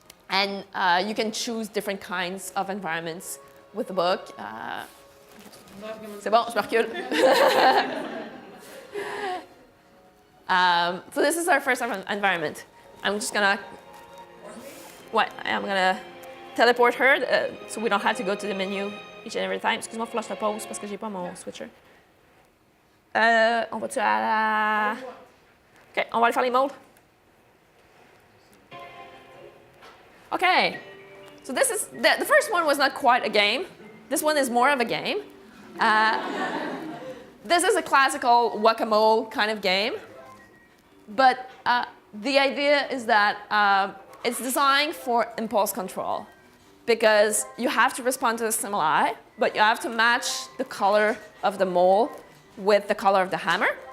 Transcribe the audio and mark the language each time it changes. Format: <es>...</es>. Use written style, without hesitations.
<en>And you can choose different kinds of environments with the book.</en> <fr>C'est bon, je me recule.</fr> <en>So this is our first environment. I'm just gonna, I'm gonna teleport her so we don't have to go to the menu each and every time.</en> <fr>Excuse-moi, faut que je te pause parce que j'ai pas mon switcher. On va-tu à la... OK, on va aller faire les modes.</fr> <en>OK, so this is, the first one was not quite a game. This one is more of a game. This is a classical whack-a-mole kind of game. But the idea is that it's designed for impulse control because you have to respond to the stimuli, but you have to match the color of the mole with the color of the hammer.</en>